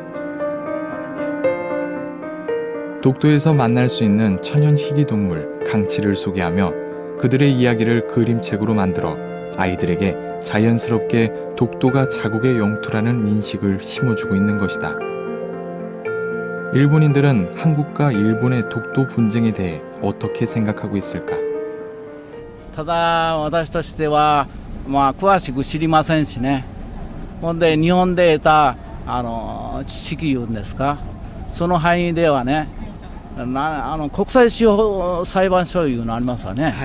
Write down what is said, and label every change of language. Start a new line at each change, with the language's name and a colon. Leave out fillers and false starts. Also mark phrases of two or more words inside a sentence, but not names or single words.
Korean: 독도에서 만날 수 있는 천연 희귀동물, 강치를 소개하며 그들의 이야기를 그림책으로 만들어 아이들에게 자연스럽게 독도가 자국의 영토라는 인식을 심어주고 있는 것이다. 일본인들은 한국과 일본의 독도 분쟁에 대해 어떻게 생각하고 있을까?
Japanese: ただ私としては、詳しく知りませんしね。ほんで日本で得た知識いうんですか、その範囲ではね、国際司法裁判所いうのありますわね。